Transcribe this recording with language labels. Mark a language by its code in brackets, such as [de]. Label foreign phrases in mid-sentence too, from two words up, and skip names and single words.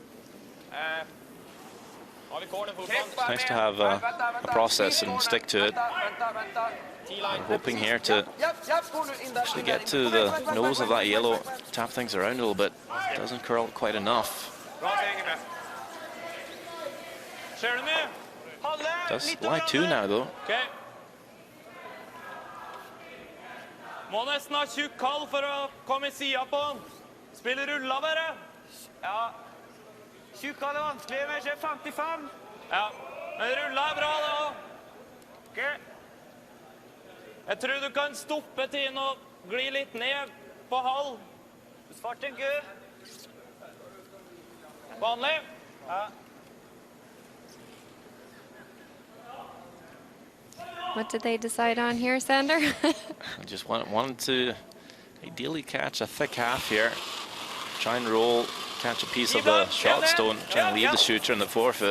[en] It's nice to have a process and stick to it. We're hoping here to actually get to the nose of that yellow, tap things around a little bit. Doesn't curl quite enough. Does lie two now though. [no] Må nesten ha tjukk kall for å komme i sida på han. Spiller rulla bare. Ja. Tjukk kall er vanskelig, men jeg 55. Ja, men rulla er bra da. Ok. Jeg tror du kan stoppe tiden og gli litt ned på halv. Svart en gud. Vanlig. Ja. [en] What did they decide on here, Sander? I just wanted to ideally catch a thick half here. Try and roll, catch a piece of the shot stone, try and leave the shooter in the forefoot.